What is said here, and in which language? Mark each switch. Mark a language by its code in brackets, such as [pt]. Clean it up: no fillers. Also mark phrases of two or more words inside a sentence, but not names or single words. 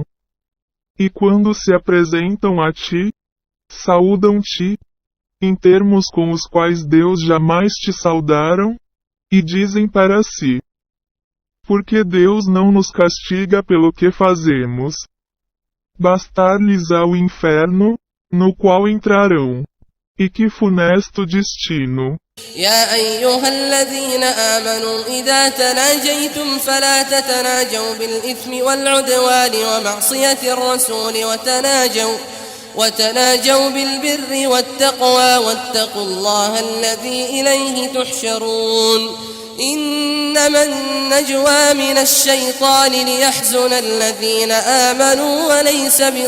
[pt] E quando se apresentam a ti, saúdam-te, em termos com os quais Deus jamais te saudaram, e dizem para si: porque Deus não nos castiga pelo que fazemos. Bastar-lhes-á o inferno, no qual entrarão. E que funesto destino! [ar] يا أيها الذين آمنوا إذا تناجيتم فلا تتناجوا بالإثم والعدوان ومعصية الرسول وتناجوا بالبر والتقوى واتقوا الله الذي إليه تحشرون إنما النجوى من الشيطان ليحزن الذين آمنوا وليس